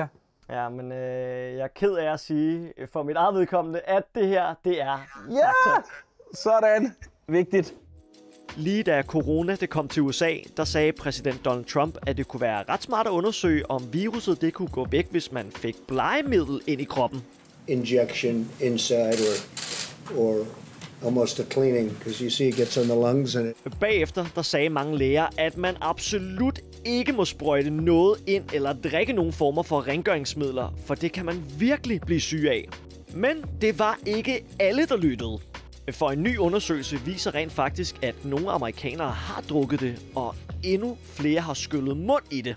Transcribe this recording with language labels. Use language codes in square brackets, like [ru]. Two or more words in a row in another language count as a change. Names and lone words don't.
[da] Ja, men jeg er ked af at sige for mit eget vedkommende, at det her, det er fakta. Sådan. Vigtigt. Lige da corona det kom til USA, der sagde præsident Donald Trump, at det kunne være ret smart at undersøge, om viruset det kunne gå væk, hvis man fik blegemiddel ind i kroppen. [en] Injection inside or almost a cleaning, because you see it gets on the lungs and it. [da] Bagefter der sagde mange læger, at man absolut ikke må sprøjte noget ind eller drikke nogen former for rengøringsmidler, for det kan man virkelig blive syg af. Men det var ikke alle, der lyttede. For en ny undersøgelse viser rent faktisk, at nogle amerikanere har drukket det, og endnu flere har skyllet mund i det.